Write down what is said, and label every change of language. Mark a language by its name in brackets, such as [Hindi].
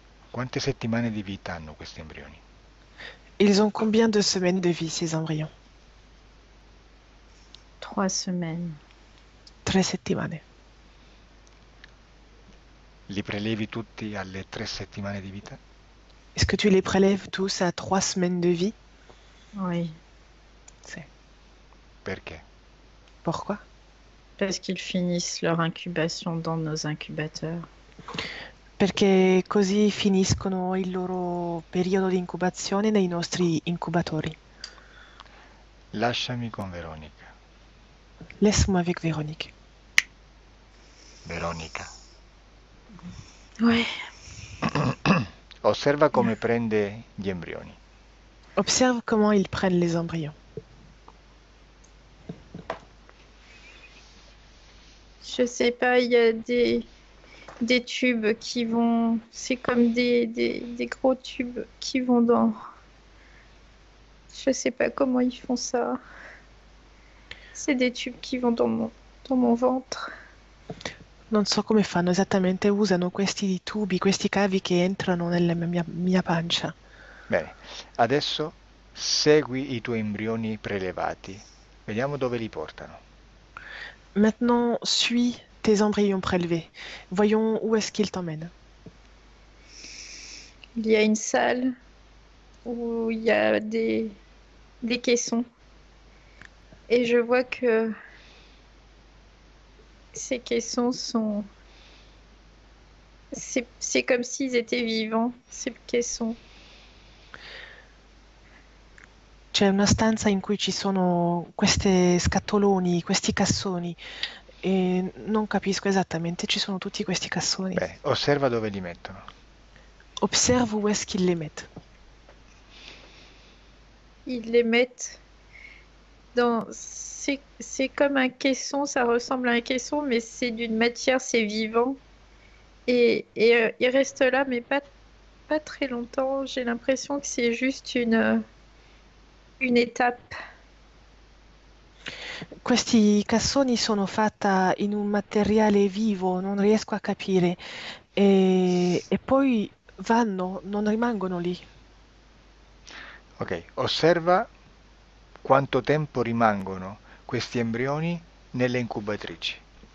[Italian] Quante settimane di vita hanno questi embrioni? [French] Ils ont combien de semaines de vie, ces embryons? 3 semaines. [Italian] 3 settimane. Li prelevi tutti alle 3 settimane di vita? [French] Est-ce que tu les prélèves tous à 3 semaines de vie? Oui. C'est. [Italian] Perché? [French] Pourquoi? Parce qu'ils finissent leur incubation dans nos incubateurs. [Italian] Perché così finiscono il loro periodo di incubazione nei nostri incubatori. Lasciami con Veronica. [French] Laisse-moi avec Véronique. [Italian] Veronica. [French] Oui. [Italian] Osserva come prende gli embrioni. [French] Observe comment ils prennent les embryons. Je sais pas, il y a des tubes qui vont. C'est comme des gros tubes qui vont dans. Je sais pas comment ils font ça. C'est des tubes qui vont dans mon ventre. [Italian] Non so come fanno esattamente, usano questi tubi, questi cavi che entrano nella mia pancia. Bene, adesso segui i tuoi embrioni prelevati. Vediamo dove li portano. [French] Maintenant, suis tes embryons prélevés. Voyons où est-ce qu'ils t'emmènent. Il y a une salle où il y a des caissons. Et je vois que ces caissons sont. C'est comme s'ils étaient vivants, ces caissons. [Italian] C'è una stanza in cui ci sono questi scatoloni, questi cassoni e non capisco esattamente, ci sono tutti questi cassoni. Bene, osserva dove li mettono. [French] Observe où est-ce qu'ils les mettent. Ils les mettent dans. C'est comme un caisson, ça ressemble à un caisson, mais c'est d'une matière, c'est vivant. il reste là, mais pas très longtemps. J'ai l'impression que c'est juste une étape. [Italian] Questi cassoni sono fatta in un materiale vivo, non riesco a capire. E poi vanno, non rimangono lì. Ok, osserva quanto tempo rimangono questi embrioni nelle incubatrici.